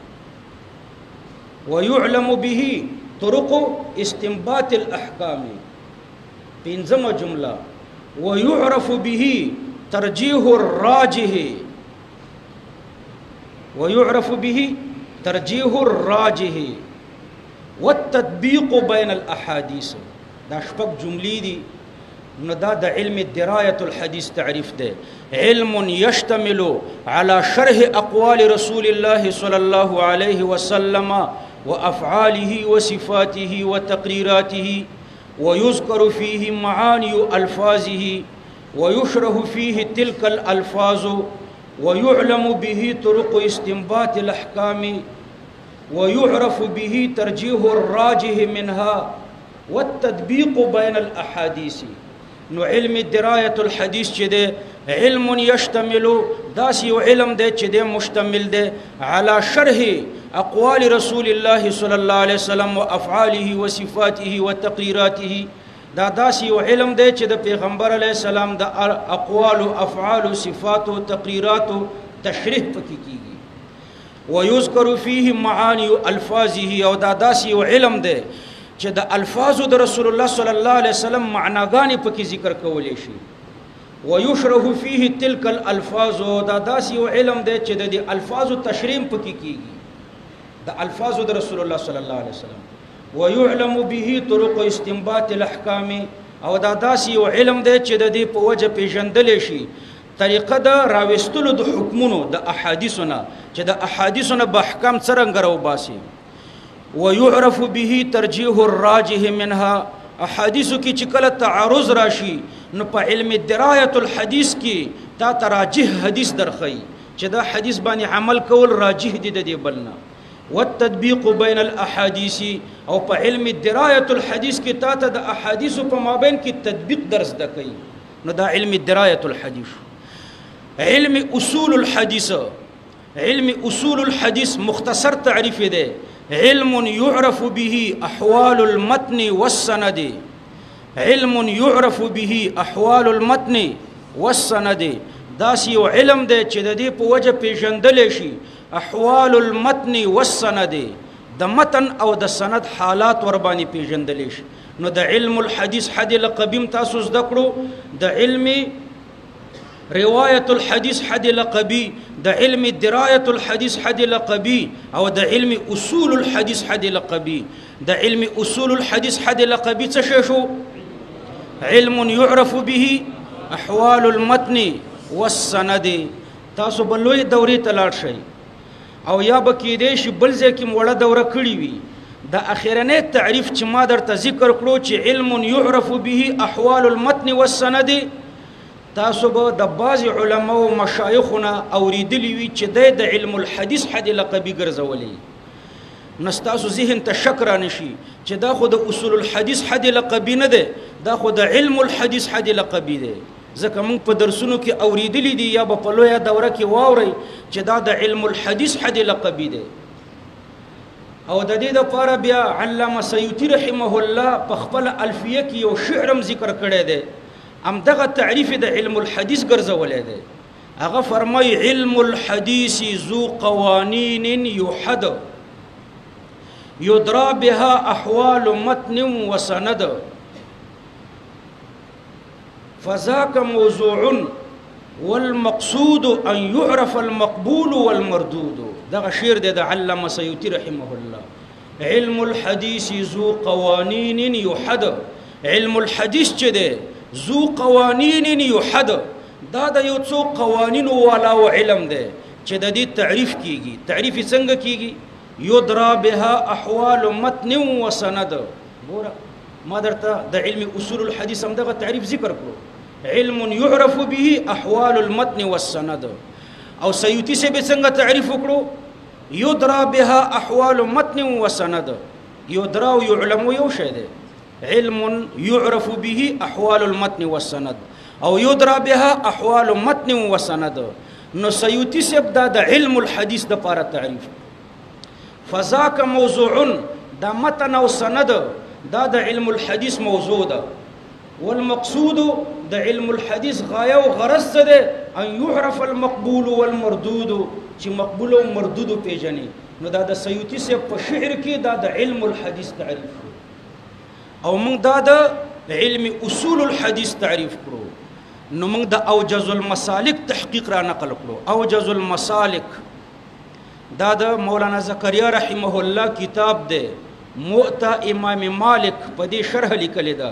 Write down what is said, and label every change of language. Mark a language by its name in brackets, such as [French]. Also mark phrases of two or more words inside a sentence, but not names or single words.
[Arabic] ويعلم به طرق استنباط الاحکام [Pashto] پنځمه جمله [Arabic] ويعرف به ترجيح الراجح ويعرف به ترجيح الراجح والتطبيق بين الاحاديث [Pashto] دا شپږ جملې دي نو دا علم دراية الحديث تعريف ده [Arabic] علم يشتمل على شرح أقوال رسول الله صلى الله عليه وسلم وأفعاله وصفاته وتقريراته ويذكر فيه معاني ألفاظه ويشرح فيه تلك الألفاظ ويعلم به طرق استنباط الأحكام ويعرف به ترجيح الراجح منها والتطبيق بين الأحاديث [Pashto] نو علم دراية الحديث چې ده [Arabic] علم يشتمل [Pashto] داس یو علم ده چې ده مشتمل ده [Arabic] على شرح أقوال رسول الله صلى الله عليه وسلم وأفعاله وصفاته وتقريراته [Pashto] دا داس یو علم ده چې د پیغمبر [Arabic] علیه السلام [Pashto] د اقوال او افعال او صفات او تقریرات او تشریح پکې کیږي [Arabic] ويذكر فيه معاني الفاظه [Pashto] او دا داس یو علم ده چې د الفاظو د [Arabic] رسول الله صلی الله علیه وسلم [Pashto] معناګانې پکې ذکر کولې شي [Arabic] ويشرح فيه تلك الالفاظ [Pashto] دا داس یو علم دی چې د الفاظو تشریح پکې کیږي د الفاظو د [Arabic] رسول الله صلی الله علیه [Pashto] وسلم [Arabic] ويعلم به طرق استنباط الاحکام [Pashto] او دا داس یو علم دی چې د دې په وجه پیژندل شي طریقه د راوستلو د حکمونو د احادیثونه چې د احادیثونه به احکام څنګه راوباسي [Arabic] ويعرف به ترجيح الراجح منها [Pashto] احادیث کی چکل تعارض راشي نو په علم درايه الحديث کی تا تراجح حدیث درخی چې دا حدیث باندې عمل کول راجح دي د بلنا [Arabic] والتطبيق بين الاحاديث [Pashto] او په علم درايه الحديث کې تا ته د احاديث په مابین کې تطبیق درس دکې نو دا علم درايه الحديث. [Arabic] علم اصول الحديث، علم اصول الحديث [Pashto] مختصر تعریف ده، [Arabic] علم يعرف به احوال المتن والسند، علم يعرف به احوال المتن والسند. [Pashto] دا یو علم دی چې د دې په وجه پیژندل شي [Arabic] احوال المتن والسند، [Pashto] د متن او د سند حالات ور باندې پیژندل شي. نو د علم الحديث حد لقبیم تاسو زده کړو، د علم روایت الحديث حد لقبی، د علم درايه الحديث حد لقبی، او د علم اصول الحديث حد لقبی. د علم اصول الحديث حد لقبی څه شو؟ [Arabic] علم يعرف به احوال المتن والسند. [Pashto] تاسو بلوی دورې ته لاړ شئ او یا به کېدای شي بل ځای کې وړه دوره کړې وي. د اخرنی تعریف چې ما درته ذکر کړو چې [Arabic] علم يعرف به احوال المتن والسند، [Pashto] تاسو به د بعض علما او مشایخونه اوریدلی وي چې د علم الحديث حد لقبی ګرځولې. نستاسو ذهن ته شک را نشي چې دا خو د اصول الحديث حد لقبی نه ده، دا خو د علم الحديث حد لقبی ده. ځکه موږ په درسونو کې اوریدلی دي یا په لویه دوره کې واورئ چې دا د علم الحديث حد لقبی ده. او د دې لپاره بیا علامه سیوطی [Arabic] رحمه الله [Pashto] په خپل الفیه کې یو شعرم ذکر کړی دی، ام دغه تعریف د علم الحديث ګرځولې دی. هغه فرمای [Arabic] علم الحديث ذو قوانین يحد يدرى بها احوال متن وسند فذاك موضوع والمقصود ان يعرف المقبول والمردود. [Pashto] دغه شعر د علامه سیوطی [Arabic] رحمه الله. علم الحديث ذو قوانین يحد، [Pashto] علم الحديث چې ده [Arabic] ذو قوانین يحد، [Pashto] دا د یو څو قوانینو والا او علم ده چې د دې تعریف کیږي. تعریف څنګه کیږي؟ [Arabic] يدرى بها احوال متن وسند. [Pashto] ګوره ما درته د علم اصول الحديث هم دغه تعریف ذکر کړو، [Arabic] علم يعرف به احوال المتن والسند. [Pashto] او سیوطی سے به څنګه تعریف وکړو؟ [Arabic] يدرى بها احوال متن وسند. [Pashto] يدرى او يعلم یو شی دی، [Arabic] علم يعرف به احوال المتن والسند او يدرى بها احوال متن وسند. [Pashto] نو سیوطی سے د علم الحديث د لپاره تعریف [Arabic] فذاك موضوع، [Pashto] دا متن او سند دا د علم الحديث موضوع ده. والمقصود د علم الحديث غايه او غرض ده [Arabic] ان يعرف المقبول والمردود، [Pashto] چې مقبول او مردود پیژني. نو دا د سیوطی سے په شعر کې دا د علم الحديث تعریف، او موږ دا د علم اصول الحديث تعریف کړو. نو موږ د اوجز المسالک تحقیق را نقل کړو. اوجز المسالک دا د مولانا زکریا [Arabic] رحمه الله [Pashto] کتاب دی، موطا امام مالک په دې شرح لیکلی ده.